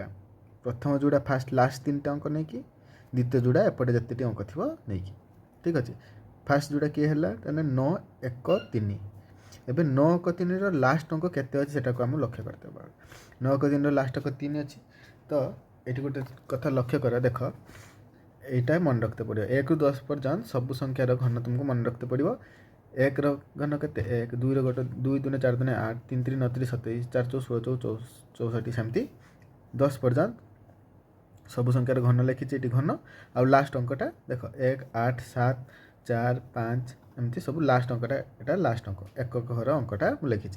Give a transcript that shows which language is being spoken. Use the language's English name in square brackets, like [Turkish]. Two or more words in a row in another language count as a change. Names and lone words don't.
[Odia] ପ୍ରଥମ ଯୋଡ଼ା [English] first last [Odia] 3ଟା ଅଙ୍କ ନେଇକି, ଦ୍ୱିତୀୟ ଯୋଡ଼ା ଏପଟେ ଯେତେଟି ଅଙ୍କ ଥିବ ନେଇକି। ଠିକ୍ ଅଛି। ଫାଷ୍ଟ ଯୋଡ଼ା କିଏ ହେଲା, ତାହେଲେ 9 1 3। ଏବେ 9 1 3ର ଲାଷ୍ଟ ଅଙ୍କ କେତେ ଅଛି ସେଟାକୁ ଆମେ ଲକ୍ଷ୍ୟ କରିଦେବା। 9 1 3ର ଲାଷ୍ଟ ଅଙ୍କ 3 ଅଛି। ତ ଏଠି ଗୋଟେ କଥା ଲକ୍ଷ୍ୟ କର, ଦେଖ ଏଇଟା ମନେ ରଖିତେ ପଡ଼ିବ। 1 ରୁ 10 পর্যন্ত ସବୁ ସଂଖ୍ୟାର ଘନ ତୁମକୁ ମନେ ରଖିତେ ପଡ଼ିବ। 1ର ଘନ କେତେ 1, 2ର ଗୋଟେ 2 2 4 2 8, 3 3 9 3 27, 4 4 16 64 ସେମିତି 10 ପର୍ଯ୍ୟନ୍ତ ସବୁ ସଂଖ୍ୟାର ଘନ ଲେଖିଛି ଏଠି ଘନ। ଆଉ ଲାଷ୍ଟ ଅଙ୍କଟା ଦେଖ 1 8 7 4 5 ଏମିତି ସବୁ ଲାଷ୍ଟ ଅଙ୍କଟା, ଏଟା ଲାଷ୍ଟ ଅଙ୍କ ଏକକ ଘର ଅଙ୍କଟା ମୁଁ ଲେଖିଛି।